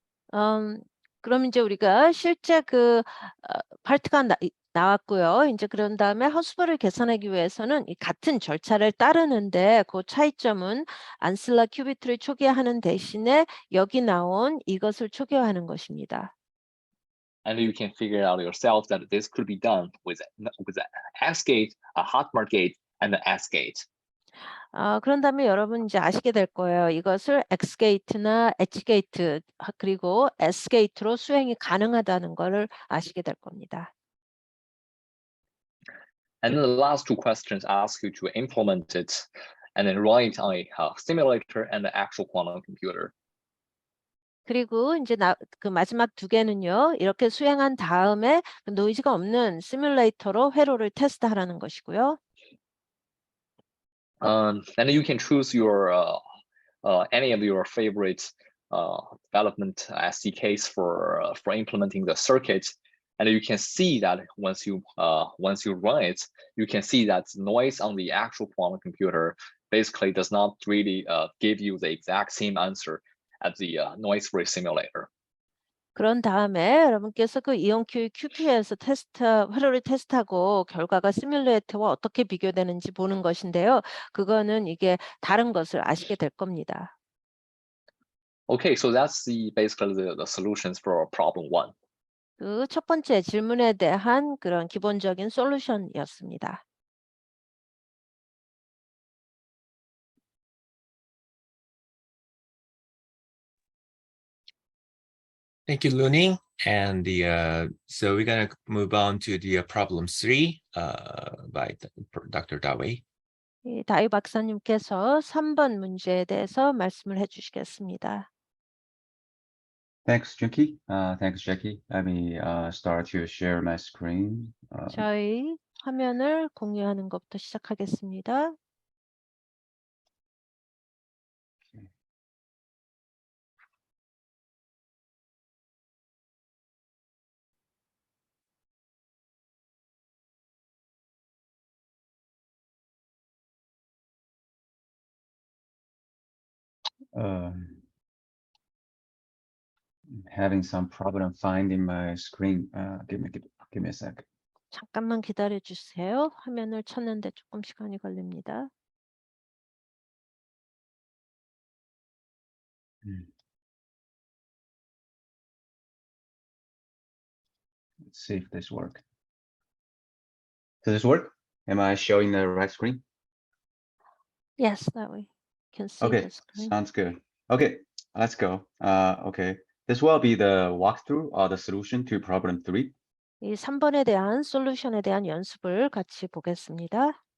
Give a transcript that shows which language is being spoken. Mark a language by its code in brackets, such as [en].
[ko] 그럼 이제 우리가 실제 그 파트가 나왔고요. 이제 그런 다음에 허스버를 계산하기 위해서는 이 같은 절차를 따르는데 그 차이점은 안실라 큐비트를 초기화하는 대신에 여기 나온 이것을 초기화하는 것입니다. [en] And you can figure out yourself that this could be done with an X gate, a Hadamard gate, and an S gate. [ko] 그런 다음에 여러분 이제 아시게 될 거예요. 이것을 X 게이트나 H 게이트 그리고 S 게이트로 수행이 가능하다는 것을 아시게 될 겁니다. [en] And then the last two questions ask you to implement it and then run it on a simulator and the actual quantum computer. [ko] 그리고 이제 그 마지막 두 개는요. 이렇게 수행한 다음에 노이즈가 없는 시뮬레이터로 회로를 테스트하라는 것이고요. [en] And you can choose your any of your favorite development SDKs for implementing the circuit, and you can see that once you run it, you can see that noise on the actual quantum computer basically does not really give you the exact same answer as the noise-free simulator. [ko] 그런 다음에 여러분께서 그 이온큐 QP에서 회로를 테스트하고 결과가 시뮬레이터와 어떻게 비교되는지 보는 것인데요. 그거는 이게 다른 것을 아시게 될 겁니다. [en] Okay, so that's basically the solutions for problem 1. [ko] 그 첫 번째 질문에 대한 그런 기본적인 솔루션이었습니다. [en] Thank you, Luning. And so we're gonna move on to the problem 3 by Dr. Dawei. [ko] 이 다이 박사님께서 3번 문제에 대해서 말씀을 해주시겠습니다. [en] Thanks, Jackie. Thanks, Jackie. Let me start to share my screen. [ko] 저희 화면을 공유하는 것부터 시작하겠습니다. Having some problem finding my screen. Give me a sec. 잠깐만 기다려 주세요. 화면을 찾는데 조금 시간이 걸립니다. [en] Let's see if this works. Does this work? Am I showing the right screen? Yes, that we can see Okay, the screen. sounds good. Okay, let's go. Okay, this will be the walkthrough or the solution to problem 3. [ko] 이 3번에 대한 솔루션에 대한 연습을 같이 보겠습니다.